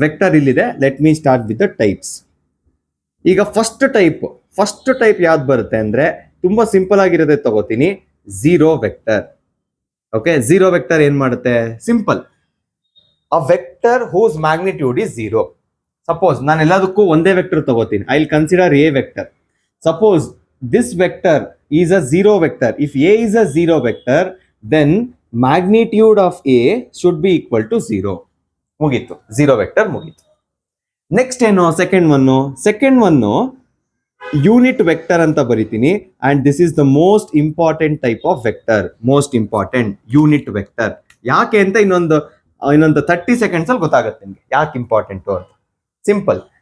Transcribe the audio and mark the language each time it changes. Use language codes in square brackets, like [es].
[kn] Vector ಇಲ್ಲಿದೆ, [en] Let me start with the types. [kn] ಈಗ first type ಯಾವ್ದು ಬರುತ್ತೆ ಅಂದ್ರೆ ತುಂಬಾ ಸಿಂಪಲ್ ಆಗಿರೋದೇ ತಗೋತೀನಿ, zero vector. [en] okay, zero vector [kn] ಏನ್ ಮಾಡುತ್ತೆ, [en] Simple. A vector whose magnitude is zero. [kn] Suppose ನಾನು ಎಲ್ಲದಕ್ಕೂ ಒಂದೇ ವೆಕ್ಟರ್ ತಗೋತೀನಿ, [en] I will consider a vector. Suppose this vector is a zero vector. If A is a zero vector, then magnitude of A should be equal to 0. [kn] ಮುಗೀತು, zero vector ಮುಗೀತು. Next ಏನು, second one unit vector ಅಂತ ಬರಿತೀನಿ. [en] And this is the most important type of vector, most important unit vector. [kn] ಯಾಕೆ ಅಂತ ಇನ್ನೊಂದು 30 seconds ಅಲ್ಲಿ ಗೊತ್ತಾಗುತ್ತೆ ನಿಮ್ಗೆ ಯಾಕೆ ಇಂಪಾರ್ಟೆಂಟ್ ಅಂತ. ಸಿಂಪಲ್.